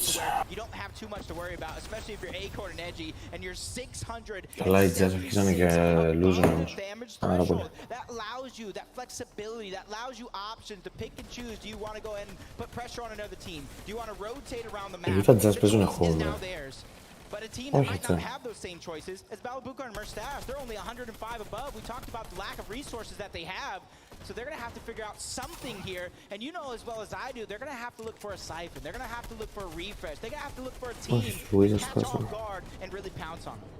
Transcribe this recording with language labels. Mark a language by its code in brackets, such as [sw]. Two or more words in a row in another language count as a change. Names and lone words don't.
[en] You don't have too much to worry about, especially if you're Acorn and Edgy, and you're 600. [el] Καλά, οι Jazz αρχίσανε και λούζουν όμως. Άρα πολύ. [en] That allows you that flexibility, that allows you options to pick and choose. Do you want to go ahead and put pressure on another team? Do you want to rotate around the map? [el] Οι Utah Jazz παίζουν χώρο. [en] But a team that might not have those same choices as Malabuka and Merstash. They're only 105 above. We talked about the lack of resources that they have. So they're going to have to figure out something here. And you know as well as I do, they're going to have to look for a siphon. They're going to have to look for a refresh. They're going to have to look for a team to catch off guard and really pounce on them.